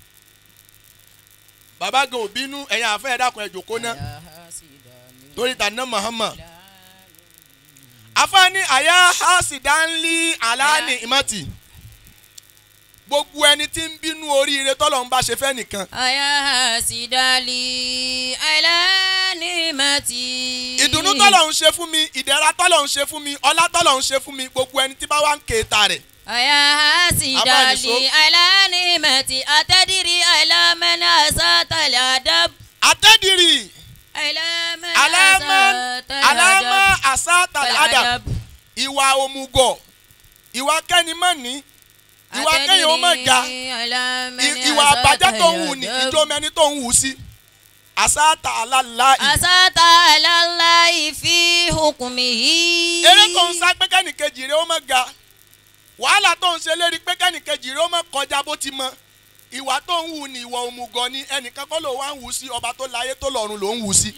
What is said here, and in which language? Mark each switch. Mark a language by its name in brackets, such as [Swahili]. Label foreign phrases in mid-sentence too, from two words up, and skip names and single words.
[Yoruba] gan òbínú ẹ̀yin àfẹ́ ẹ dákun ẹ jòkó náà torí tànà Muhammad afáàní [Arabic] أيا حاسدا لي على نعمتي [Yoruba] gbogbo ẹni tí ń bínú oríire tọ́lọ̀ ń bá ṣe fẹ́ nìkan. [Arabic] أيا حاسدا لي على نعمتي. [Yoruba] ìdùnnú tọ́lọ̀ ń ṣe fún mi ìdẹ̀ra tọ́lọ̀ ń ṣe fún mi ọlá tọ́lọ̀ ń ṣe fún mi gbogbo ẹni tí bá wá ń kéta rẹ̀. [Arabic] أيا حاسدا لي على نعمتي أتدري على من أسأت الأدب. أتدري على من أسأت الأدب. [Yoruba] ìwà òmùgọ̀ ìwà kẹ́nimọ́ni ìwà kẹ́yìn ó mọ̀ ga ìwà àbájá tó ń wù ní ìjọ mẹ́ni tó ń wù sí [Arabic] أسأت على الله. أسأت على الله في حكمه. [Yoruba] eré tó ń sá pé kẹ́nìkejì rẹ̀ ó mọ̀ ga wàhálà tó ń ṣe lérí pé kẹ́nìkejì rẹ̀ ó mọ̀ kọjá bó ti mọ̀ ìwà tó ń wù ní ìwà òmùgọ̀ ni ẹnìkan kọ́ ló wá ń wù sí ọba tó láyé tó lọ́run ló ń wù sí.